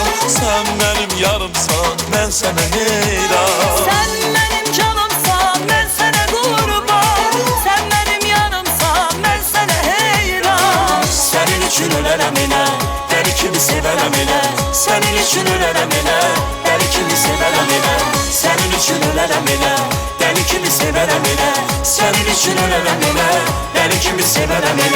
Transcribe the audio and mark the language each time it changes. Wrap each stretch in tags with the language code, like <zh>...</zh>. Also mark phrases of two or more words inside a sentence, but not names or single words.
<az>Sən mənim yarımsan, mən sənə heyran.</az> <tr>Sen benim canımsan, ben sana kurban. Sen benim yanımsan, ben sana heyran.</tr> <az>Sənin üçün ölərəm elə, dəli kimi sevərəm elə. Sənin üçün ölərəm elə, dəli kimi sevərəm elə. Sənin üçün ölərəm elə, dəli kimi sevərəm elə. Sənin üçün ölərəm elə, dəli kimi sevərəm elə.</az>